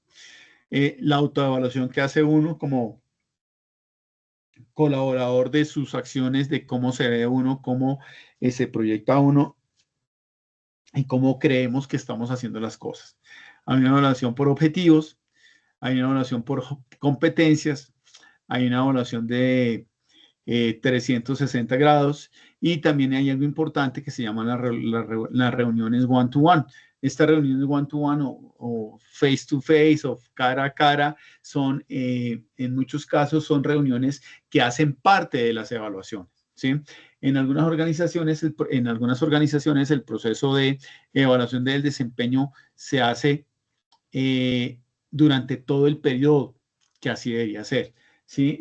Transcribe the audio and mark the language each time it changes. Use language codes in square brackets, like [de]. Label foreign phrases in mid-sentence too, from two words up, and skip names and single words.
[es] La autoevaluación que hace uno como colaborador de sus acciones, de cómo se ve uno, cómo se proyecta uno y cómo creemos que estamos haciendo las cosas. Hay una evaluación por objetivos, hay una evaluación por competencias, hay una evaluación de 360 grados y también hay algo importante que se llama las reuniones [en] one-to-one. [es] Estas reuniones [en] one-to-one [es] o [en] face-to-face [es] o cara a cara son, en muchos casos, son reuniones que hacen parte de las evaluaciones, ¿sí? En algunas organizaciones el proceso de evaluación del desempeño se hace durante todo el periodo, que así debería ser, ¿sí?